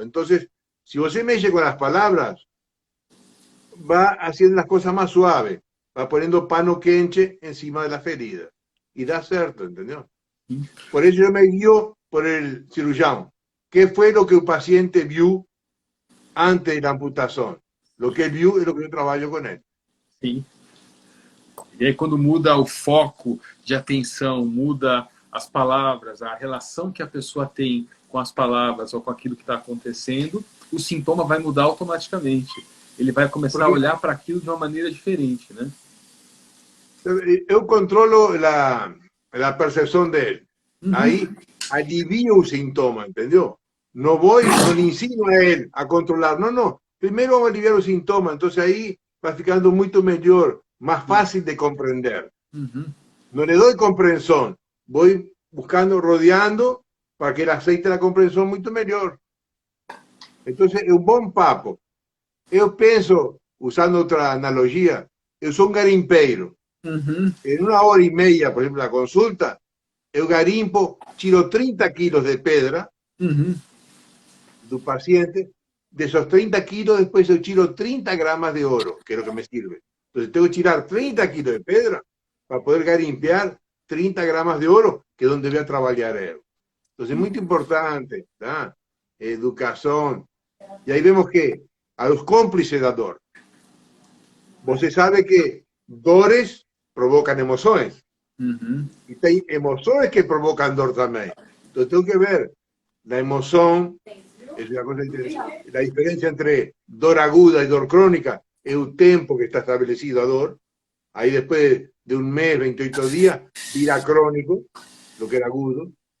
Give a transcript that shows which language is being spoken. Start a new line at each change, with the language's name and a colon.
Spanish: Entonces, si vos se mexe con las palabras, va haciendo las cosas más suaves, va poniendo pano quenche encima de la ferida. Y da cierto, ¿entendió? Por eso yo me guío por el cirujano. ¿Qué fue lo que el paciente vio antes de la amputación? Lo que él vio es lo que yo trabajo con él.
Portuguese: Sim. E aí, quando muda o foco de atenção, muda as palavras, a relação que a pessoa tem com as palavras ou com aquilo que está acontecendo, o sintoma vai mudar automaticamente. Ele vai começar a olhar para aquilo de uma maneira diferente, né? Eu controlo
Spanish: la percepción de él. Uhum. Ahí alivio el síntoma, ¿entendió? No voy, no le ensino a él a controlar, no, no. Primero vamos a aliviar los síntomas, entonces ahí va ficando mucho mejor, más fácil de comprender. Uhum. No le doy comprensión, voy buscando, rodeando, para que el aceite la comprensión mucho mejor. Entonces, es un buen papo. Yo pienso, usando otra analogía, yo soy un garimpeiro. Uhum. En una hora y media, por ejemplo, la consulta, eu garimpo, tiro 30 kilos de pedra Uhum. do paciente, de esos 30 kilos después yo tiro 30 gramos de oro, que es lo que me sirve. Entonces tengo que tirar 30 kilos de pedra para poder garimpear 30 gramos de oro, que es donde voy a trabajar él. Entonces es muy importante, ¿tá? Educación. Y ahí vemos que a los cómplices da dor. Você sabe que dores provocan emociones. Uhum. Y hay emociones que provocan dor también. Entonces tengo que ver la emoción, es una cosa interesante. La diferencia entre dor aguda y dor crónica es un tiempo que está establecido a dor. Ahí después de un mes, 28 días, irá crónico, lo que era agudo.